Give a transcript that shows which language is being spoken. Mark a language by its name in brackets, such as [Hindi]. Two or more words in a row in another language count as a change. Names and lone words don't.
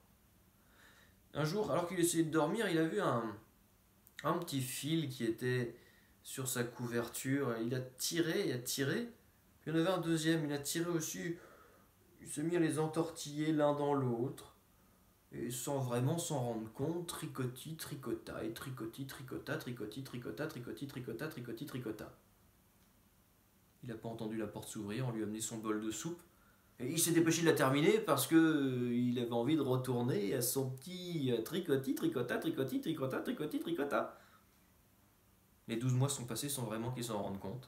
[French] Un jour, alors qu'il essayait de dormir, il a vu un petit fil qui était sur sa couverture. Il a tiré, Puis il y en avait un deuxième, il a tiré aussi. Il s'est mis à les entortiller l'un dans l'autre. Et sans vraiment s'en rendre compte, Tricotti tricota, et Tricotti tricota, Tricotti tricota, Tricotti tricota, Tricotti tricota. Il n'a pas entendu la porte s'ouvrir, on lui a amené son bol de soupe. Et il s'est dépêché de la terminer parce que il avait envie de retourner à son petit Tricotti tricota, Tricotti tricota, Tricotti tricota. Les 12 mois sont passés sans vraiment qu'il s'en rende compte.